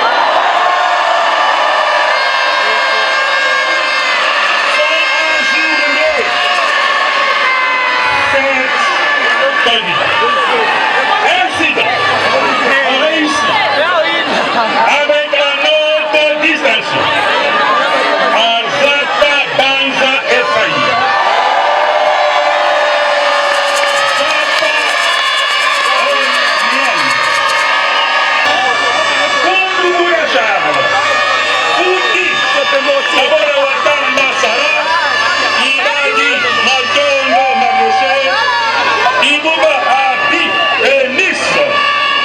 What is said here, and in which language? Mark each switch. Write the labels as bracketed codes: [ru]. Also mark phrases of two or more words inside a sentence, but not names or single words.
[fr] Ainsi donc, on réussit avec la note distinction Azata Banza Efaï. Kundouya Charles, Fouti, Sabora Watan Masara, Iradi Matondo Maroche, Ibuba Abi et Nice.